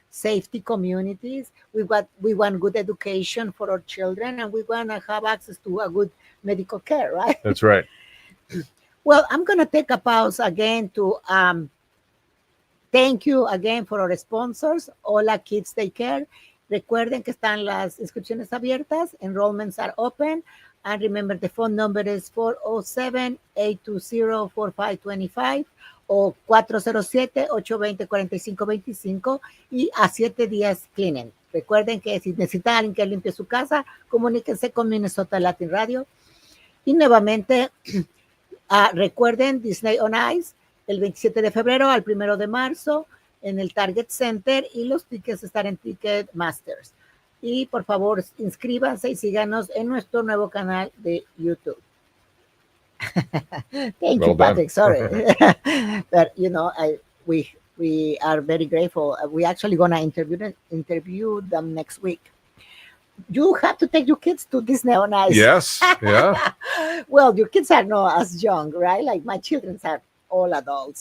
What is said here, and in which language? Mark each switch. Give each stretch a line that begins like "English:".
English: safety communities. We want good education for our children, and we want to have access to a good medical care, right? That's right. Well, I'm going to take a pause again to thank you again for our sponsors. Hola Kids Take Care.
Spanish: Recuerden que están las inscripciones abiertas.
English: Enrollments are open. And remember, the phone number is 407-820-4525 o 407-820-4525
Spanish: y a 7 días
English: cleaning.
Spanish: Recuerden que si necesitan alguien que limpie su casa, comuníquense con Minnesota Latin Radio. Y nuevamente, recuerden Disney on Ice el 27 de febrero al 1 de marzo en el Target Center y los tickets están en Ticketmasters. Y por favor, inscríbanse y síganos en nuestro nuevo canal de YouTube.
English: Thank you, Patrick. Sorry. But, we are very grateful. We actually going to interview them next week. You have to take your kids to Disney on Ice. Yes. Yeah. Well, your kids are not as young, right? Like my children are all adults.